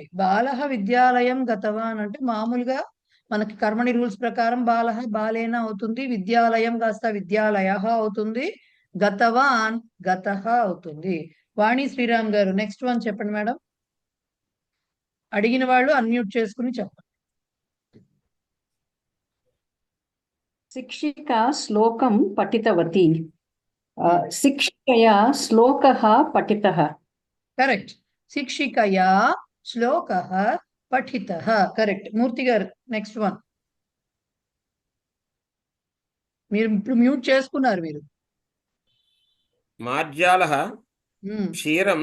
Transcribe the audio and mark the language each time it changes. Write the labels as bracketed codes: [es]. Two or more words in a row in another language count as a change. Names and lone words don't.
[sa] బాలః విద్యాలయం గతవాన్ [te] అంటే మామూలుగా మనకి కర్మణి రూల్స్ ప్రకారం [sa] బాలః బాలేన [te] అవుతుంది, విద్యాలయం కాస్త విద్యాలయ అవుతుంది, గతవాన్ గతః అవుతుంది. వాణి శ్రీరామ్ గారు [en] next one [te] చెప్పండి మేడం. అడిగిన వాళ్ళు అన్మ్యూట్ చేసుకుని చెప్పండి. [sa] శిక్షిక శ్లోకం పఠితవతి. शिक्षया श्लोकः पठितः కరెక్ట్. శిక్షికయా శ్లోకః పఠితః. కరెక్ట్. [te] మూర్తి గారు [en] next one. [te] మీరు ఇప్పుడు మ్యూట్ చేసుకున్నారు మీరు. మార్జాలः ఉమ్, క్షీరం